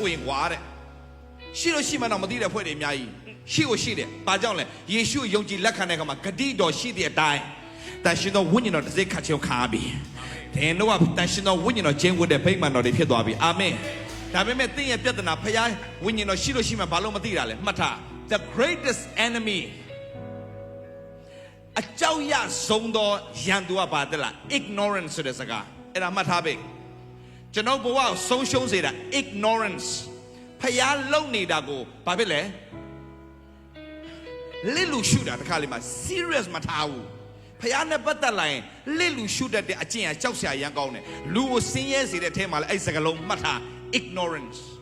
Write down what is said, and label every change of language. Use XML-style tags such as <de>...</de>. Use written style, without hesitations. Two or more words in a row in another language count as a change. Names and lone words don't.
<my>ရင်ကွာတဲ့ရှိလို့ရှိမှတော့မသိတဲ့ဖွဲ့တွေအများကြီးရှိကိုရှိတယ်ဘာကြောင့်လဲယေရှုယုံကြည်လက်ခံတဲ့အခါမှာဂတိတော်ရှိတဲ့အတိုင်းတန်ရှင်သောဝိညာဉ်တော်တစ်စိတ်ခတ်ချောခါပြီတဲ့တော့တန်ရှင်သောဝိညာဉ်တော်ကျင်းဝတ်တဲ့ဗိမာန်တော်တွေဖြစ်သွားပြီအာမင်ဒါပေမဲ့သင်ရဲ့ပြဿနာဖခင်ဝိညာဉ်တော်ရှိလို့ရှိမှဘာလို့မသိတာလဲမှတ်ထား</my> <en>the greatest enemy</en> <my>အကြောက်ရဆုံးသောရန်သူကဘာတဲ့လား ignorance ဆိုတဲ့စကားအဲ့ဒါမှတ်ထားပြီကျွန်တော်ဘဝကိုဆုံးရှုံးစေတာ ignorance ဖခင်လုံနေတာကိုဘာဖြစ်လဲ လစ်လူရှုတာတခါလေးမှာ serious မထားဘူးဖခင်နဲ့ပတ်သက်လာရင်လစ်လူရှုတတ်တဲ့အကျင့်အကြောက်စရာရမ်းကောင်းတယ်လူကိုဆင်းရဲစေတဲ့အထဲမှာလည်းအဲ့စကားလုံးမှတ်ထား ignorance</my>